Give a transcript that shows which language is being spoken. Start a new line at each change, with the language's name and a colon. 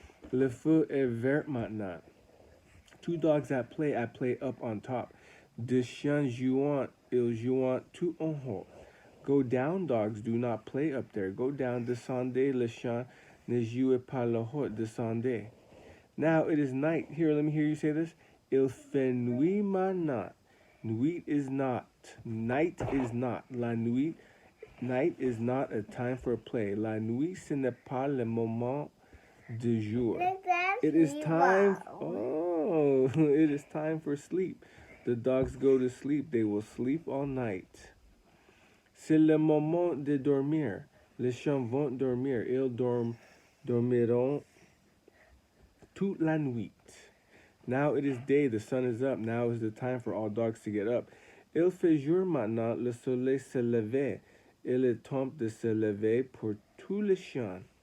French: Le feu est vert maintenant.
English: 2 dogs at play up on top.
French: Deux chiens jouant, ils jouent tout en haut.
English: Go down, dogs, do not play up there. Go down,
French: descendez, le chien, ne jouez pas le haut, descendez.
English: Now it is night. Here, let me hear you say this.
French: Il fait nuit maintenant.
English: Nuit is not. Night is not.
French: La nuit,
English: night is not a time for play.
French: La nuit, ce n'est pas le moment de jour.
English: It is time. Oh, it is time for sleep. The dogs go to sleep. They will sleep all night.
French: C'est le moment de dormir. Les chiens vont dormir. Ils dormiront toute la nuit.
English: Now it is day. The sun is up. Now is the time for all dogs to get up.
French: Il fait jour maintenant. Le soleil se lève. Il est temps de se lever pour tous les chiens.